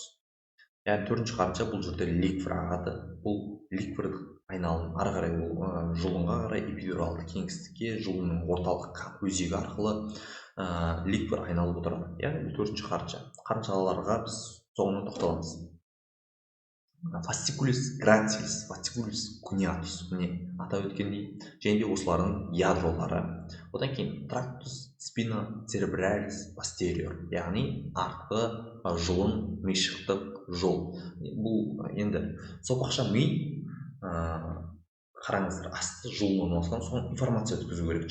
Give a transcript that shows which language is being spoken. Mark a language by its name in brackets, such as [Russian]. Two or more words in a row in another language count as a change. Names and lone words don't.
[Kazakh] Яғни 4-ші қарынша бұл жерде ликвор ағады. Бұл ликвордың айналым ары қарай жұлынға қарай эпидуралды кеңістікке, жұлынның орталық өзегі арқылы ликвор айналып отырады. Яғни 4-ші қарынша. Қарыншаларға біз соңынан тоқталамыз. [Latin] Fasciculus gracilis, fasciculus cuneatus, [Kazakh] міне атап өткендей, және де осылардың ядролары. Одан кейін [Latin] tractus spinocerebralis posterior, [Kazakh] яғни артқы жұлын мишықтық жол. Бұл енді сопақша ми, қараңыздар, асты жұлын орналасқан, соған информация өткізу керек.